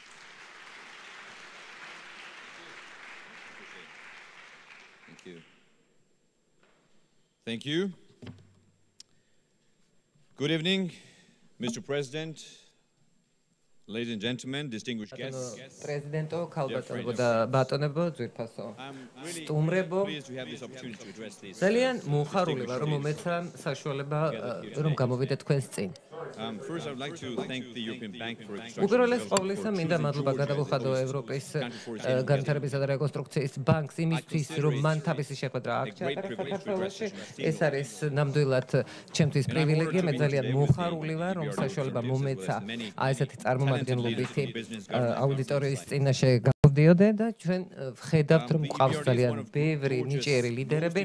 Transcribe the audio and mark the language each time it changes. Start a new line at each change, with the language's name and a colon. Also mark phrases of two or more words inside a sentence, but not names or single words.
English: Thank you. Thank you. Good evening, Mr. President, ladies and gentlemen, distinguished guests.
Georgian: პრეზიდენტო, ქალბატონებო და ბატონებო, ძვირფასო სტუმრებო. ძალიან მოხარული ვარ, რომ მომეცა საშუალება რომ გამოვიდე თქვენს წინ.
English: First, I would like to thank the European Bank for Reconstruction.
Georgian: უპირველეს ყოვლისა, მინდა მადლობა გადავუხადო ევროპის განვითარებისა და რეკონსტრუქციის ბანკს იმისთვის, რომ მან თავისი შეხვედრა აქ ჩაატარა საქართველოში. ეს არის ნამდვილად ჩემთვის პრივილეგია, მე ძალიან მოხარული ვარ, რომ საშუალება მომეცა ესეთი წარმომადგენლობითი აუდიტორიის წინაშე გავდიოდე და ჩვენ ვხედავთ, რომ გვყავს ძალიან ბევრი ნიჭიერი ლიდერები.